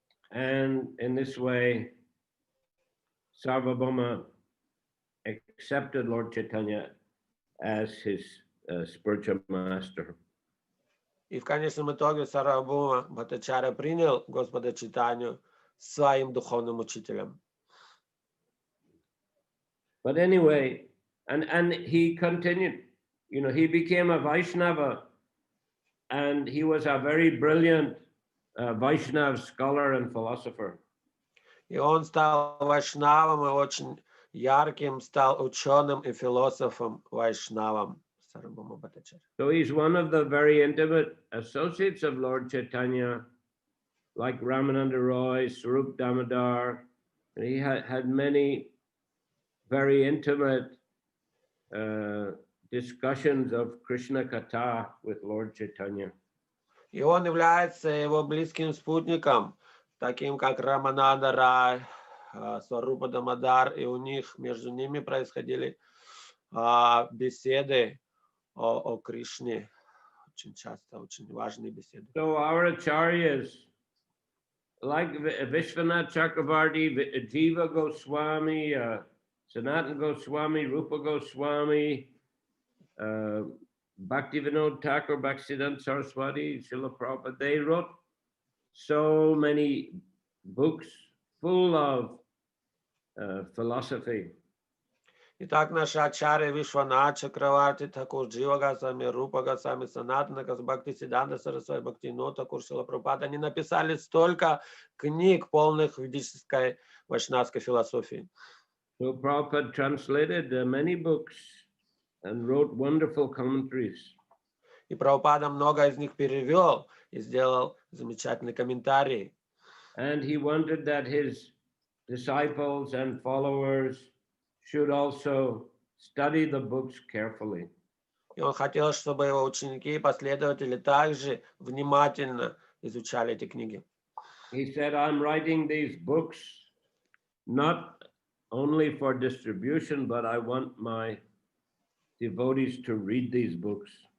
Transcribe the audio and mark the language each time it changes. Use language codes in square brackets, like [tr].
[en] And in this way, Sarvabhauma accepted Lord Chaitanya as his spiritual master. [ru] И в конечном итоге Сарвабхаума Бхаттачарья принял Господа Чайтанью своим духовным учителем. [en] But anyway, and he continued, he became a Vaishnava, and he was a very brilliant Vaishnava scholar and philosopher. [ru] И он стал вайшнавом и очень ярким, стал ученым и философом вайшнавом. [en] So he's one of the very intimate associates of Lord Chaitanya, like Ramananda Roy, Swarup Damodar. And he had many very intimate discussions of Krishna Katha with Lord Chaitanya. [ru] И он является его близким спутником, таким как Рамананда Рай, Сварупа Дамодар, и у них, между ними происходили беседы о Кришне, очень часто, очень важные беседы. [en] So our acharyas, like Vishwanath Chakravarti, Jiva Goswami, Sanatana Goswami, Rupa Goswami, Bhaktivinoda Thakur, Bhaktisiddhanta Saraswati, Srila Prabhupada, they wrote so many books full of philosophy. [ru] Итак, наши ачарьи Вишванат Чакраварти, Тхакур, Джива Госвами, Рупа Госвами, Санатана Госвами, Бхактисиддханта Сарасвати, Бхактивинода Тхакур, Шрила Прабхупада, они написали столько книг, полных ведической вайшнавской философии. [en] So Prabhupada translated many books and wrote wonderful commentaries. [ru] И Прабхупада много из них перевел и сделал замечательные комментарии. [en] And he wanted that his disciples and followers should also study the books carefully. [ru] И он хотел, чтобы его ученики и последователи также внимательно изучали эти книги. [en] He said, I'm writing these books not only for distribution, but I want my devotees to read these books.